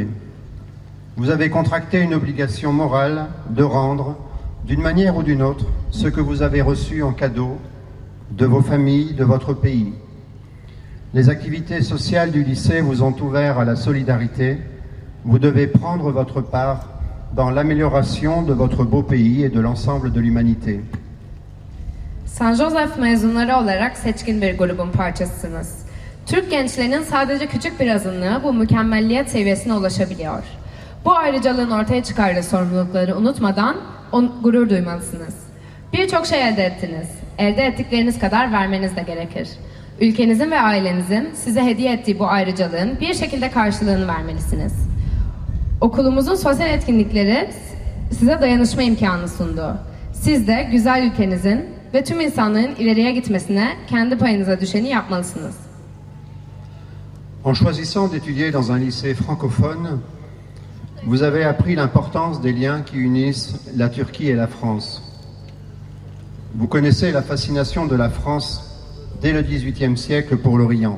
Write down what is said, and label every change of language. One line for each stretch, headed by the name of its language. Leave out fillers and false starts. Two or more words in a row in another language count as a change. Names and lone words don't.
French: Vous avez contracté une obligation morale de rendre, d'une manière ou d'une autre, ce que vous avez reçu en cadeau de vos familles, de votre pays. Les activités sociales du lycée vous ont ouvert à la solidarité. Vous devez prendre votre part dans l'amélioration de votre beau pays et de l'ensemble de l'humanité.
Turkish: Saint Joseph mezunları olarak seçkin bir grubun parçasısınız. Türk gençlerinin sadece küçük bir azınlığı bu mükemmelliyet seviyesine ulaşabiliyor. Bu ayrıcalığın ortaya çıkardığı sorumlulukları unutmadan gurur duymalısınız. Birçok şey elde ettiniz. Elde ettikleriniz kadar vermeniz de gerekir. Ülkenizin ve ailenizin size hediye ettiği bu ayrıcalığın bir şekilde karşılığını vermelisiniz. Okulumuzun sosyal etkinlikleri size dayanışma imkanı sundu. Siz de güzel ülkenizin ve tüm insanlığın ileriye gitmesine kendi payınıza düşeni yapmalısınız.
French: En choisissant d'étudier dans un lycée francophone, vous avez appris l'importance des liens qui unissent la Turquie et la France. Vous connaissez la fascination de la France dès le XVIIIe siècle pour l'Orient.